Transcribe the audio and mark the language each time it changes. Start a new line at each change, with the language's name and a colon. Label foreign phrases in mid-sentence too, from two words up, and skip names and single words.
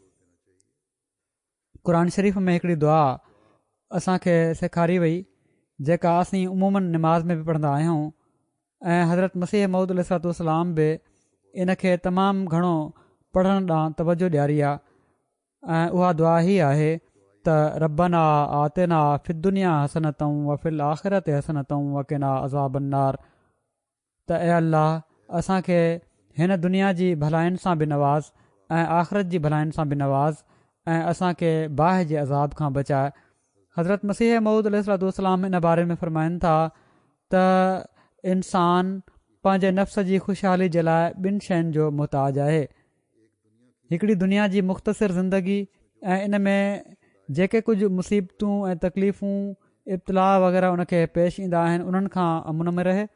Sindhi: क़ुर शरीफ़ में हिकिड़ी दुआ असांखे सेखारी वई जेका असीं उमूमन निमाज़ में बि पढ़ंदा आहियूं ऐं हज़रत मसीह मऊद
Arabic: عليه الصلاة والسلام
Sindhi: बि इन खे तमामु घणो पढ़ण ॾांहुं तवजो ॾियारी आहे ऐं उहा दुआ ही आहे त
Arabic: ربنا آتنا في الدنيا حسنة وفي الآخرة حسنة وقنا عذاب النار.
Sindhi: त ऐं अल्लाह असांखे हिन दुनिया जी भलाइनि सां बि नवाज़ ऐं आख़िरत जी भलाइनि सां बि नवाज़ ऐं असांखे बाहि जे अज़ाब खां बचाए। हज़रत मसीह मऊद
Arabic: عليه الصلاة والسلام
Sindhi: इन बारे में फ़रमाइनि था त इंसान पंहिंजे नफ़्स जी ख़ुशहाली जे लाइ ॿिनि शयुनि जो मुहताज आहे, हिकिड़ी दुनिया जी मुख़्तसिर ज़िंदगी ऐं इन में जेके कुझु मुसीबतूं ऐं तकलीफ़ूं इब्तिला वग़ैरह उनखे पेश ईंदा आहिनि उन्हनि खां अमुन में रहे।